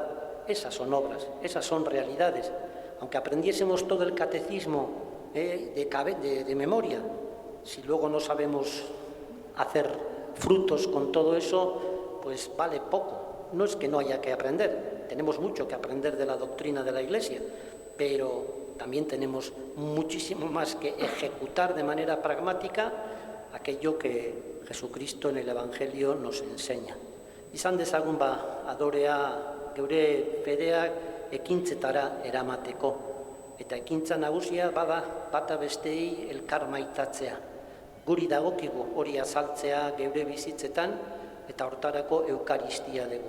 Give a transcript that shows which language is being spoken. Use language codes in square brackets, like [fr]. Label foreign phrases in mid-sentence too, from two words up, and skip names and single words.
[es] Esas son obras, esas son realidades. Aunque aprendiésemos todo el catecismo de memoria, si luego no sabemos hacer frutos con todo eso, pues vale poco. No es que no haya que aprender, tenemos mucho que aprender de la doctrina de la Iglesia, pero también tenemos muchísimo más que ejecutar de manera pragmática aquello que Jesucristo en el Evangelio nos enseña. [eu] Izan dezagun adorea geure fedea ekintzetara eramateko. Eta ekintza nagusia bada bata besteei elkar maitatzea. Guri dagokigu hori azaltzea geure bizitzetan eta hortarako eukaristia dugu.